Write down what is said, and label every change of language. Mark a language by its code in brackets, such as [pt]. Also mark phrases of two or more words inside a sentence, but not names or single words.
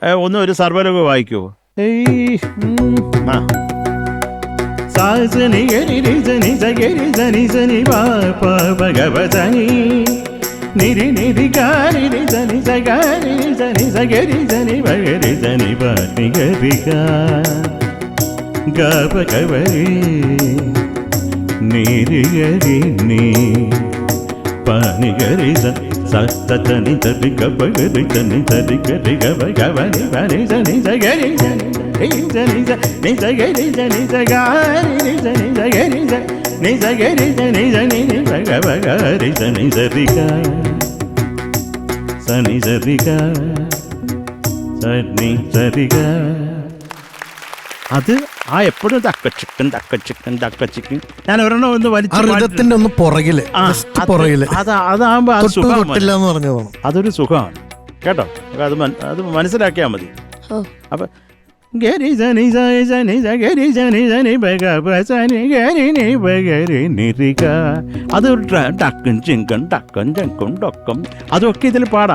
[ml] ഒന്ന് ഒരു സർവ്വലഘു വായിക്കുമോ? സാസനി ഗരി സനി സഗരി സനി സനി ഭഗവതനി നിരി നിരി ഗാരി സനി സഗരി സനി സഗരി സനി ഭഗരി സനി പാനി ഗരി ഗവരി നിരി ഗരി നീ പാനി ഗരി സനി തരി ഗരി സനി തരി ഗരി ഗവരി പാനി സനി സഗരി സനി ni sagari sani sagari sani sagari ni sagari sani sani ni sagari sani sarika sani sarika sani sarika. അത് ആ എപ്പോഴും തക്ക ചിക്കൻ ഞാൻ ഒരെണ്ണം ഒന്ന് വലിച്ചതിന്റെ ഒന്ന് പുറകില് അതാകുമ്പോ സുഖമാണ്. അതൊരു സുഖമാണ് കേട്ടോ. അത് മനസ്സിലാക്കിയാൽ മതി. അപ്പൊ ഗരി സനി സനി ഗരി സനി സനി സനി ഗരി നി ഗരി നിരിക അതൊരു ടക്കും ചിങ്കൻ ടക്കും ചങ്കും ടൊക്കും അതൊക്കെ ഇതിൽ പാടാം.